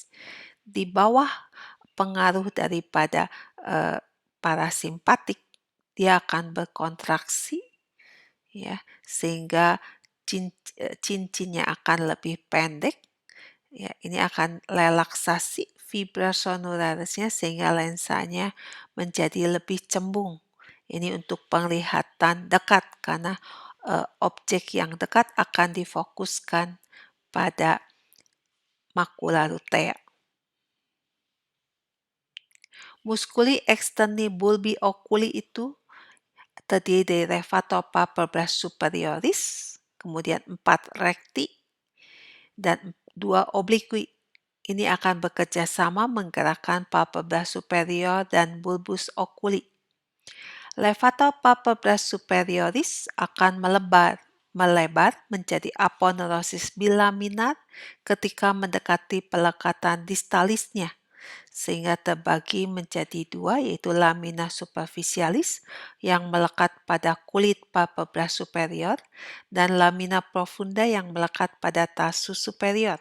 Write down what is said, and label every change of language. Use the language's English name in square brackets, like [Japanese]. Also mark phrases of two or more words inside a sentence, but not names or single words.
[Indonesian] Di bawah pengaruh daripada parasimpatik, dia akan berkontraksi, ya, sehingga cincinnya akan lebih pendek. Ya, ini akan relaksasi fibra sonularisnya sehingga lensanya menjadi lebih cembung. Ini untuk penglihatan dekat karena objek yang dekat akan difokuskan pada [Latin] makula lutea. Musculi externi bulbi oculi [Indonesian] itu terdiri dari [Latin] levator palpebras superioris, [Indonesian] kemudian 4 recti, dan 2 obliqui. Ini akan bekerja sama menggerakkan [Latin] palpebra superior [Indonesian] dan [Latin] bulbus oculi. Levator palpebras superioris [Indonesian] akan melebar menjadi [Latin] aponeurosis bilaminar [Indonesian] ketika mendekati pelekatan distalisnya, sehingga terbagi menjadi 2, yaitu [Latin] lamina superficialis [Indonesian] yang melekat pada kulit [Latin] palpebra superior [Indonesian] dan [Latin] lamina profunda [Indonesian] yang melekat pada [Latin] tarsus superior.